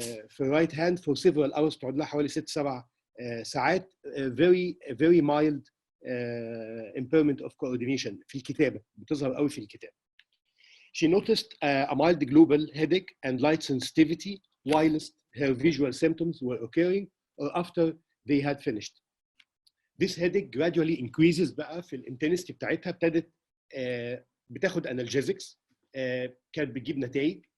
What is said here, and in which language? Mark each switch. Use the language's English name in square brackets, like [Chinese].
[Arabic] في [English] right hand for several hours, [Arabic] تقعد لها حوالي 6-7 ساعات, [English] very mild impairment of coordination [Arabic] في الكتابة, بتظهر قوي في الكتابة. [English] She noticed a mild global headache and light sensitivity whilst her visual symptoms were occurring or after they had finished. This headache gradually increases [Arabic] بقى في الانتنستي بتاعتها, ابتدت بتاخد analgesics, كانت بتجيب نتائج.